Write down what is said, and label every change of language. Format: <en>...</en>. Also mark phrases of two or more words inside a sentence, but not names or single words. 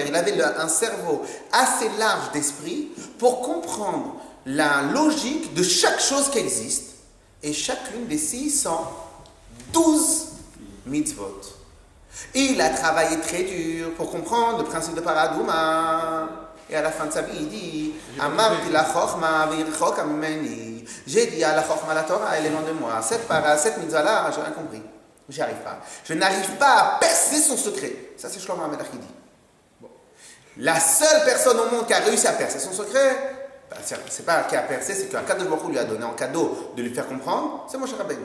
<fr>Il avait un cerveau assez large d'esprit pour comprendre la logique de chaque chose qui existe, et chacune des 612 mitzvot. Et il a travaillé très dur pour comprendre le principe de Paradouma. Et à la fin de sa vie, il dit</fr> <he>אמרתי לחכמה והיא רחוקה ממני.</he> <fr>J'ai dit à la Chochma, la Torah, elle est loin de moi. Cette mitzvah-là, j'ai rien compris. J'y arrive pas. Je n'arrive pas à percer son secret. Ça, c'est Shlomo HaMelech qui dit. Bon. La seule personne au monde qui a réussi à percer son secret, c'est pas qui a percé, c'est qu'un Kadosh Baruch Hu lui a donné en cadeau de lui faire comprendre, c'est Moshe Rabbeinu.</fr>